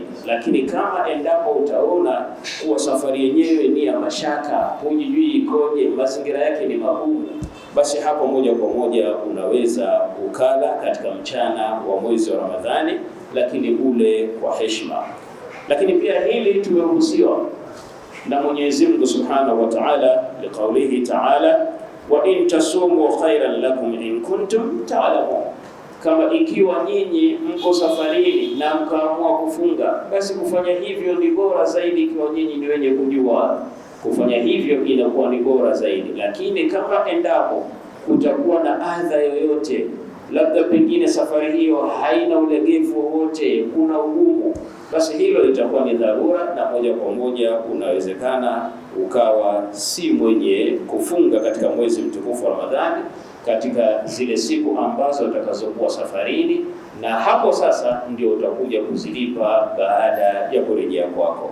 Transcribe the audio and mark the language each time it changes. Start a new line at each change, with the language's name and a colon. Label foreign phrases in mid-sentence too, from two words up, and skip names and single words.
Swahili: Lakini kama endapo utaona kuwa safari yenyewe ni ya mashaka, hujui ikoje, mazingira yake ni magumu, basi hapo moja kwa moja unaweza ukala katika mchana wa mwezi wa Ramadhani, lakini ule kwa heshima. Lakini pia hili tumeruhusiwa na Mwenyezi Mungu
Arabic: سبحانه وتعالى, لقوله تعالى وأن تصوموا خير لكم إن كنتم تعلمون,
Swahili: kama ikiwa nyinyi mko safarini na mkaamua kufunga, basi kufanya hivyo ni bora zaidi ikiwa nyinyi ni wenye kujua. Kufanya hivyo inakuwa ni bora zaidi. Lakini kama endapo kutakuwa na adha yoyote, labda pengine safari hiyo haina ulegevu wowote, kuna ugumu, basi hilo litakuwa ni dharura, na moja kwa moja unawezekana ukawa si mwenye kufunga katika mwezi mtukufu wa Ramadhani katika zile siku ambazo utakazokuwa safarini, na hapo sasa ndio utakuja kuzilipa baada ya kurejea kwako.